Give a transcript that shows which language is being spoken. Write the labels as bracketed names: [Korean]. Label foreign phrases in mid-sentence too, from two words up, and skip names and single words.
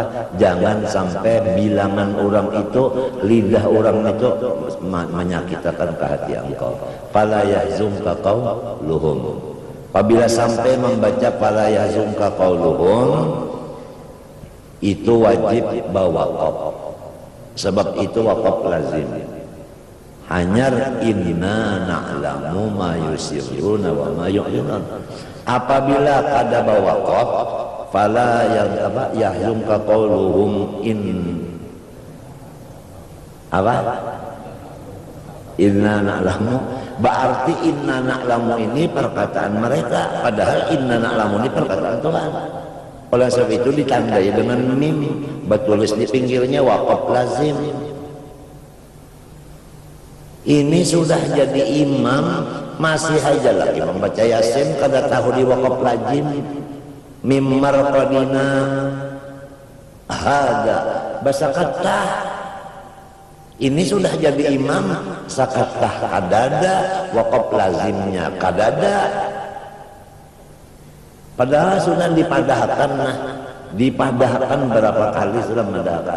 [Banjar] Jangan sampai bilangan orang itu, lidah orang itu menyakitkan ke hati engkau. [Arabic] فلا يحزنك قولهم. [Banjar] Apabila sampai membaca [Arabic] فلا يحزنك قولهم, [Banjar] itu wajib bawaqaf. [Indonesian] Sebab itu waqaf lazim. [Arabic] Hanyar إنا نعلم ما يسرون وما يعلنون. [Banjar] Apabila kada bawaqaf, [Arabic] فلا يحزنك قولهم إنا نعلم, [Indonesian] berarti [Arabic] إنا نعلم [Indonesian] ini perkataan mereka, padahal [Arabic] إنا نعلم [Indonesian] ini perkataan Tuhan. Oleh sebab itu ditandai dengan mim, bertulis di pinggirnya waqaf lazim. [Banjar] Ini sudah jadi imam, masih aja lagi membaca Yasin kada tahu di waqaf lazim. [Arabic] Mim marqadina hada basakatah. [Banjar] Ini sudah jadi imam, sakatah kadada, waqaf lazimnya kadada. Padahal sudah dipadahkan, dipadahkan berapa kali sudah memadahkan.